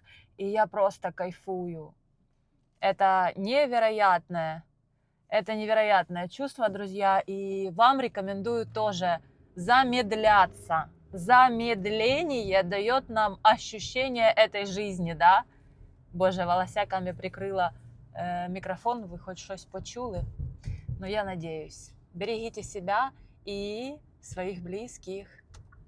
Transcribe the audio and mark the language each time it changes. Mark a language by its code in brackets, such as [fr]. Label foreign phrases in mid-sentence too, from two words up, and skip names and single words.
[ru] И я просто кайфую. Это невероятное, это невероятное чувство, друзья. И вам рекомендую тоже замедляться. Замедление дает нам ощущение этой жизни, да? [uk] Боже, волосяками прикрила мікрофон, ви хоч щось почули. Ну, я надіюсь. Берегіть себя і своїх близьких.